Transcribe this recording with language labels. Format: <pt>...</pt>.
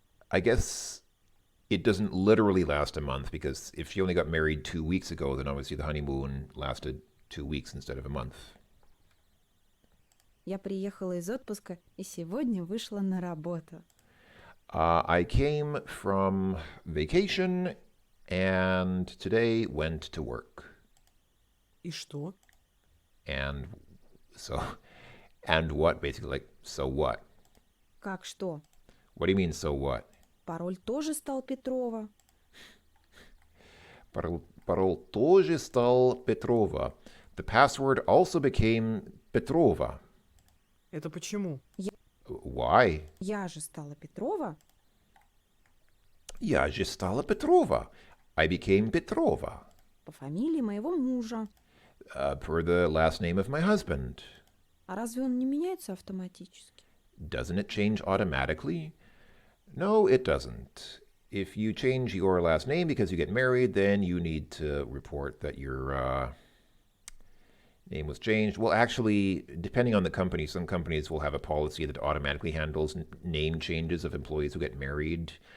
<en>I guess it doesn't literally last a month, because if she only got married 2 weeks ago, then obviously the honeymoon lasted 2 weeks instead of a month.</en> <ru>Я приехала из отпуска и сегодня вышла на работу.</ru> <en>I came from vacation and today went to work.</en> <ru>И что?</ru> <en>And so, and what, basically, like, so what?</en> <ru>Как что?</ru> <en>What do you mean, so what?</en> <ru>Пароль тоже стал Петрова. Пароль тоже стал Петрова.</ru> <en>The password also became Petrova.</en> <ru>Это почему?</ru> <en>Why?</en> <ru>Я же стала Петрова. Я же стала Петрова.</ru> <en>I became Petrova.</en> <ru>По фамилии моего мужа.</ru> <en>Per the last name of my husband.</en> <ru>А разве он не меняется автоматически?</ru> <en>Doesn't it change automatically? No, it doesn't. If you change your last name because you get married, then you need to report that your Name was changed. Well, actually, depending on the company, some companies will have a policy that automatically handles name changes of employees who get married.</en>